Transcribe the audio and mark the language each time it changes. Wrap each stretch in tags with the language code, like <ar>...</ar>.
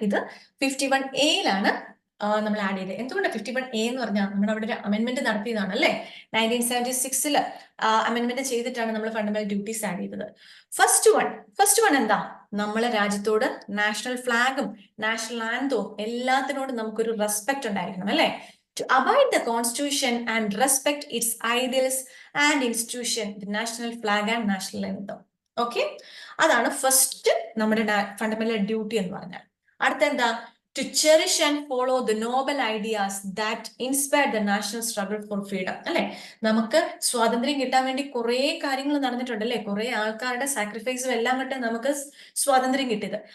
<ml>ഇത് 51A-ലാണ് നമ്മൾ ആഡ് ചെയ്തത്. എന്തുകൊണ്ടാണ് 51A എന്ന് പറഞ്ഞാൽ? നമ്മുടെ അവിടെ ഒരു അമെന്റ്മെന്റ് നടത്തിയതാണ് അല്ലെ. 1976-ല് അമെന്റ്മെന്റ് ചെയ്തിട്ടാണ് നമ്മൾ ഫണ്ടമെന്റൽ ഡ്യൂട്ടീസ് ആഡ് ചെയ്തത്. ഫസ്റ്റ് വൺ എന്താ? നമ്മളെ രാജ്യത്തോട് നാഷണൽ ഫ്ലാഗും നാഷണൽ ആന്തവും എല്ലാത്തിനോടും നമുക്കൊരു റെസ്പെക്ട് ഉണ്ടായിരിക്കണം അല്ലെ.</ml> <en>To abide the constitution and respect its ideals and institution, the national flag and national anthem.</en> <ml>Okay, അതാണ് ഫസ്റ്റ് നമ്മുടെ ഫണ്ടമെന്റൽ ഡ്യൂട്ടി എന്ന് പറഞ്ഞാൽ. അടുത്ത എന്താ?</ml> <en>To cherish and follow the noble ideas that inspire the national struggle for freedom.</en> <ml>അല്ലെ, നമുക്ക് സ്വാതന്ത്ര്യം കിട്ടാൻ വേണ്ടി കുറെ കാര്യങ്ങൾ നടന്നിട്ടുണ്ട് അല്ലെ. കുറെ ആൾക്കാരുടെ സാക്രിഫൈസും എല്ലാം കൊണ്ട് നമുക്ക് സ്വാതന്ത്ര്യം കിട്ടിയത്.</ml>